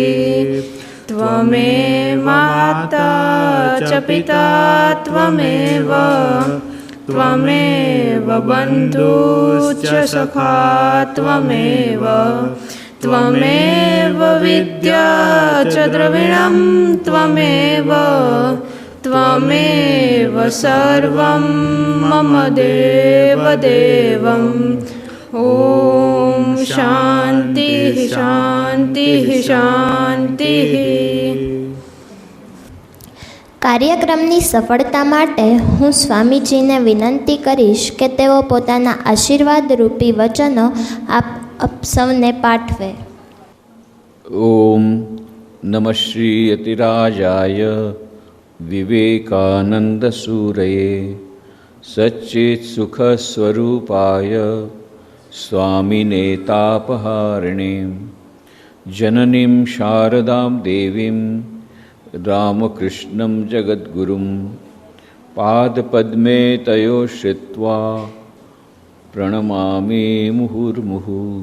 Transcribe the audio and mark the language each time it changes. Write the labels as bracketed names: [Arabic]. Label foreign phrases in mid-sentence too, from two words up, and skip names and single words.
[Sanskrit] त्वमेव माता च पिता त्वमेव त्वमेव बन्धुश्च सखा त्वमेव त्वमेव विद्या च द्रविणं त्वमेव त्वमेव सर्वं मम देवदेवम्। ॐ शान्तिः शान्तिः शान्तिः। [Gujarati] કાર્યક્રમની સફળતા માટે હું સ્વામીજીને વિનંતી કરીશ કે તેઓ પોતાના આશીર્વાદરૂપી વચનો આપ સૌને પાઠવે. [Sanskrit] ઓમ નમઃ શ્રી યતિરાજાય વિવેકાનંદ સૂરયે સચ્ચિત સુખ સ્વરૂપાય સ્વામિને તાપહારિણે જનનીમ શારદામ દેવીમ રામકૃષ્ણં જગદ્ગુરું પાદપદ્મે તયો શ્રિત્વા પ્રણમામિ મુહુર્મુહુ.